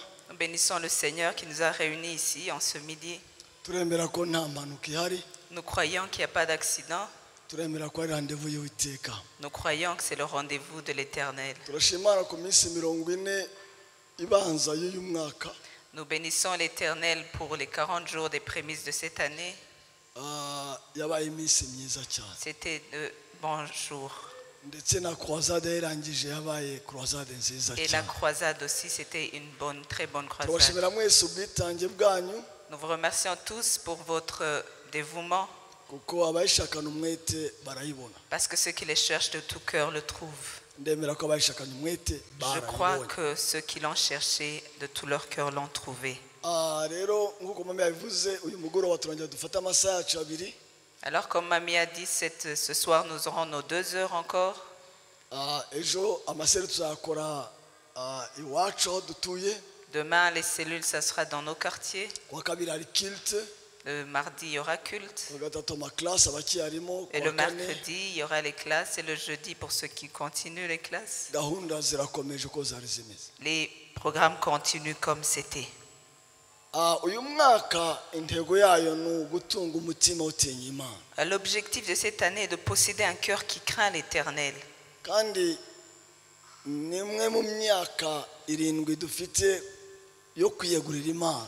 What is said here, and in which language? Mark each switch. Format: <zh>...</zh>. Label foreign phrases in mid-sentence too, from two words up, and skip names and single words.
<fr>Nous bénissons le Seigneur qui nous a réunis ici en ce midi.</fr> <rw>turemera ko nta mpanuka ihari.</rw> <fr>Nous croyons qu'il n'y a pas d'accident.</fr> <rw>turemera ko ari rendez-vous y'Uwiteka.</rw> <fr>Nous croyons que c'est le rendez-vous de l'Éternel.</fr> <rw>turashima Imana ku minsi 40 ibanza y'uyu mwaka.</rw> <fr>Nous bénissons l'Éternel pour les 40 jours des prémices de cette année.</fr> <rw>yabaye iminsi myiza cyane.</rw> <fr>C'était de bons jours.</fr> <rw>ndetse na croisade yarangije yabaye croisade nziza</rw> <fr>Et la</fr> <rw>cyane.</rw> <fr>croisade aussi, c'était une très bonne croisade.</fr> <rw>turabashimira mwese ubwitange bwanyu</rw> <fr>Nous vous remercions tous pour votre dévouement,</fr> <rw>kuko abayishakana umwete barayibona.</rw> <fr>parce que ceux qui les cherchent de tout cœur le trouvent.</fr> <rw>ndemera ko abayishakana umwete</rw> <fr>Je crois</fr> <rw>barayibona.</rw> <fr>que ceux qui l'ont cherché de tout leur cœur l'ont trouvé.</fr> <rw>rero nk'uko mama yabivuze uyu mugoroba turongera dufate amasaha yacu abiri.</rw> <fr>Alors comme Mamie a dit, ce soir nous aurons nos 2 heures encore.</fr> <rw>ejo amaseri tuzakora iwacu aho dutuye.</rw> <fr>Demain les cellules, ça sera dans nos quartiers.</fr> <rw>kuwa kabiri hari kilte.</rw> <fr>Le mardi il y aura culte.</fr> <rw>kuwa gatatu amaklasi abakiyarimo.</rw> <fr>Et le mercredi il y aura les classes. Et le jeudi pour ceux qui continuent les classes.</fr> <rw>gahunda zirakomeje uko zari zimeze.</rw> <fr>Les programmes continuent comme c'était.</fr> <rw>uyu mwaka intego yayo ni ugutunga umutima utinya Imana.</rw> <fr>L'objectif de cette année est de posséder un cœur qui craint l'Éternel.</fr> <rw>kandi ni imwe mu myaka 7 dufite yo kwiyegurira Imana.</rw>